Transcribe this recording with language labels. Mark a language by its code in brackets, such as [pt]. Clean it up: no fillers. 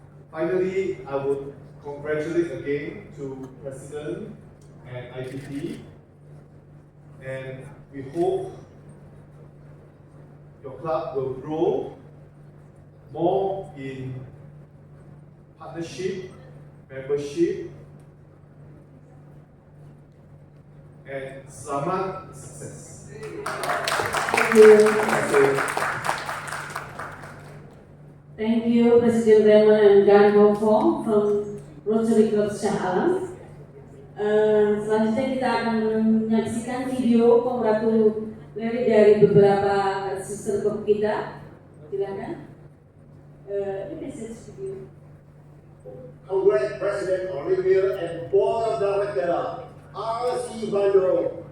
[en] Finally, I would congratulate again to President and IPP, and we hope your club will grow more in partnership, membership, and [id] selamat sukses. [en] Thank you. Thank you, President Raymond and Gan Hong Kong from Rotary Club Shah Alam. [id] Selanjutnya kita akan menyaksikan video congratulatory dari beberapa sister club kita. Silakan. Ini message video. [en] Congrats President Olivia and Board of Directors RC Bandung.